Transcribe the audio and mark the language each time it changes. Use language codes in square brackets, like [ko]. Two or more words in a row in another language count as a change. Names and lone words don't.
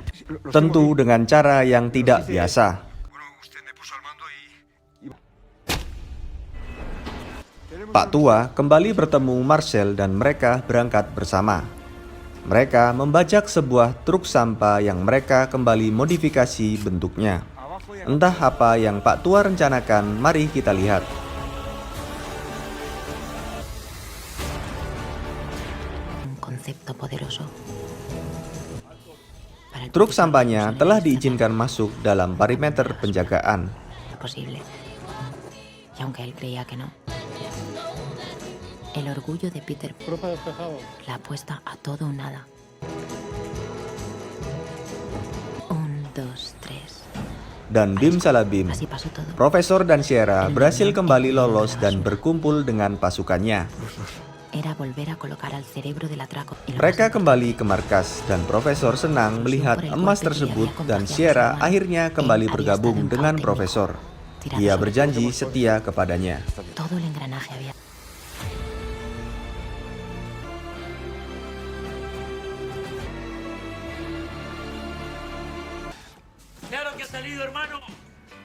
[id] Tentu dengan cara yang tidak biasa. Pak Tua kembali bertemu Marcel dan mereka berangkat bersama. Mereka membajak sebuah truk sampah yang mereka kembali modifikasi bentuknya. Entah apa yang Pak Tua rencanakan, mari kita lihat. [es] Un concepto poderoso. Para el [id] Truk [es] profesor [id] sampahnya [es] Rousseau [id] telah [es] era [id] diizinkan masuk dalam perimeter penjagaan. [es] posible. Y aunque él creía que no, el orgullo de Peter, la apuesta a todo o nada. 1, 2, 3. [id] Dan bim salah bim, [es] Así pasó todo. [id] Profesor dan Sierra berhasil kembali lolos dan berkumpul dengan pasukannya. [es] Era volver a colocar al cerebro del atraco. Y lo [id] Mereka [es] más [id] kembali ke markas dan Profesor senang melihat emas tersebut dan Sierra akhirnya kembali bergabung dengan Profesor. Ia berjanji setia kepadanya. [es] importante, todo el engranaje había. ¡Claro que ha salido, hermano!